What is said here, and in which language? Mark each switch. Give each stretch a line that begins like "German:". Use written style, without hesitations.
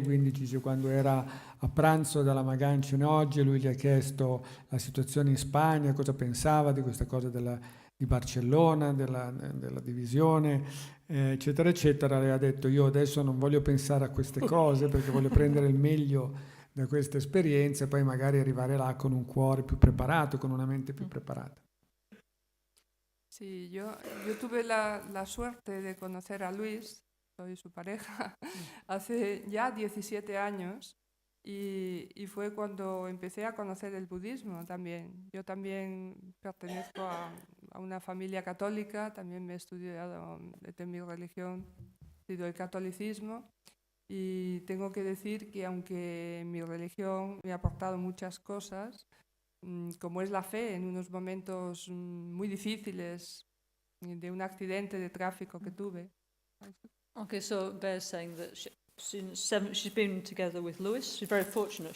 Italian: Quindi dice, quando era a pranzo da Lama Gangchen oggi, lui gli ha chiesto la situazione in Spagna, cosa pensava di questa cosa di Barcellona, della divisione, eccetera, eccetera. Le ha detto, io adesso non voglio pensare a queste cose perché voglio prendere il meglio da questa esperienza e poi magari arrivare là con un cuore più preparato, con una mente più preparata.
Spanish: Sí, yo tuve la suerte de conocer a Luis, soy su pareja, hace ya 17 años. Y fue cuando empecé a conocer el budismo también. Yo también pertenezco a una familia católica, también me he estudiado, de mi religión, he estudiado el catolicismo, y tengo que decir que aunque mi religión me ha aportado muchas cosas, como es la fe en unos momentos muy difíciles de un accidente de tráfico que tuve.
English: Okay, so Bear's saying that she's been together with Louis. She's very fortunate.